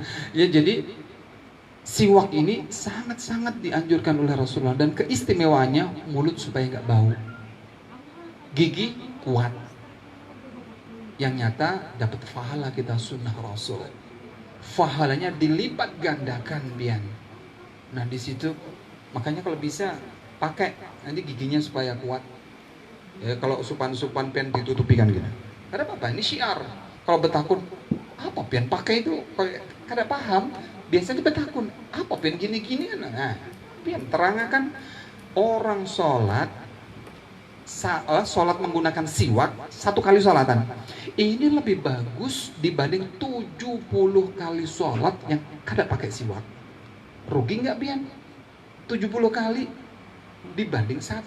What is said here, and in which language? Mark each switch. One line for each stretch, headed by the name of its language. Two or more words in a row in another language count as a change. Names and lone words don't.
Indonesian: Ya jadi siwak ini sangat-sangat dianjurkan oleh Rasulullah, dan keistimewaannya mulut supaya nggak bau, gigi kuat. Yang nyata dapat pahala kita sunnah Rasul. Pahalanya dilipat gandakan Bian. Nah di situ makanya kalau bisa pakai nanti giginya supaya kuat.
Banjar: Ya kalau supan pen ditutupi kan gitu.
Indonesian: Ada apa? Ini syiar.
Banjar: Kalau betakun apa Pian pakai itu? Kada paham. Biasanya betakun apa Pian gini-gini kan?
Indonesian: Nah, Pian terangkan orang sholat menggunakan siwak 1 kali sholatan ini lebih bagus dibanding 70 kali sholat yang kada pakai siwak. Rugi nggak Bian? 70 kali dibanding 1.